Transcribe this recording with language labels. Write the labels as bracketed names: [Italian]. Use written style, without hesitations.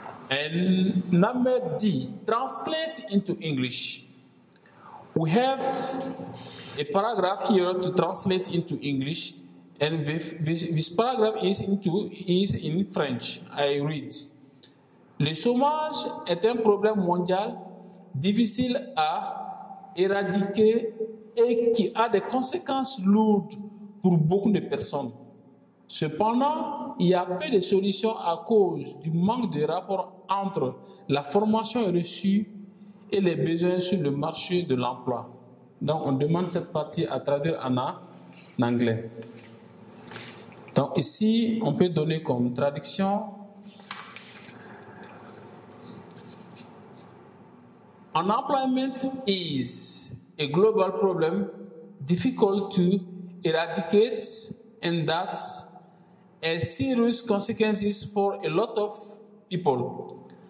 [English] And number D, translate into English. We have a paragraph here to translate into English, and this paragraph is in French. I read. [French] Le chômage est un problème mondial difficile à éradiquer et qui a des conséquences lourdes pour beaucoup de personnes. Cependant, il y a peu de solutions à cause du manque de rapport entre la formation reçue et les besoins sur le marché de l'emploi. Donc, on demande cette partie à traduire en anglais. Donc, ici, on peut donner comme traduction: [English] unemployment is a global problem difficult to eradicate, and that has serious consequences for a lot of people.